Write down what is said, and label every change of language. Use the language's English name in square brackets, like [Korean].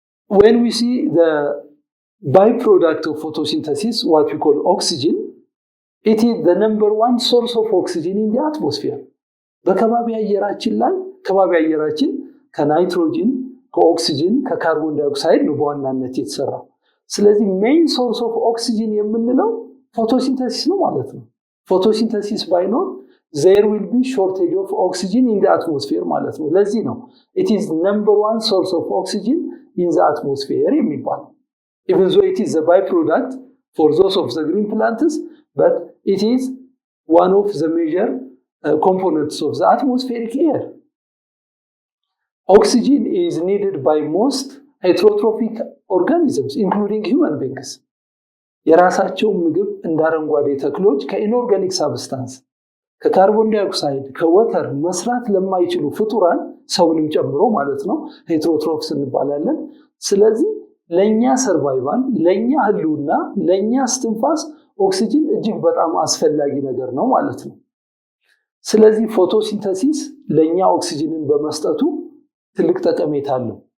[English] When we see the byproduct of photosynthesis, what we call oxygen, it is the number one source of oxygen in the atmosphere. [Amharic] በከባቢ አየራችን ላይ ከባቢ አየራችን ከናይትሮጅን፣ ከኦክሲጅን፣ ከካርቦን ዳይኦክሳይድ ነው በዋናነት የተሰራው። ስለዚህ [English] ሜን ሶርስ ኦፍ ኦክሲጅን [Amharic] የምንለው ፎቶሲንተሲስ ነው ማለት ነው። ፎቶሲንተሲስ ባይኖር [English] there will be shortage of oxygen in the atmosphere [Amharic] ማለት ነው። ለዚህ ነው [English] it is number one source of oxygen in the atmosphere [Amharic] የሚባል [English] even though it is a byproduct for those of the green plants, but it is one of the major components of the atmospheric air. Oxygen is needed by most heterotrophic organisms, including human beings. [Amharic] የራሳቸው ምግብ እንዳረንጓዴ ተክሎች ከኢንኦርጋኒክ ሳብስታንስ ከካርቦን ዳይኦክሳይድ ከወተር መስራት ለማይችሉ ፍጡራን ሰውንም ጨምሮ ማለት ነው ሄትሮትሮፍስ እንባላለን። ስለዚህ ለኛ ሰርቫይቫል ለኛ ህልውና ለኛ እስትንፋስ ኦክሲጅን እጅግ በጣም አስፈላጊ ነገር ነው ማለት ነው። ስለዚህ ፎቶሲንተሲስ ለኛ ኦክሲጅንን በመስጠቱ ትልቅ ጠቀሜታ አለው።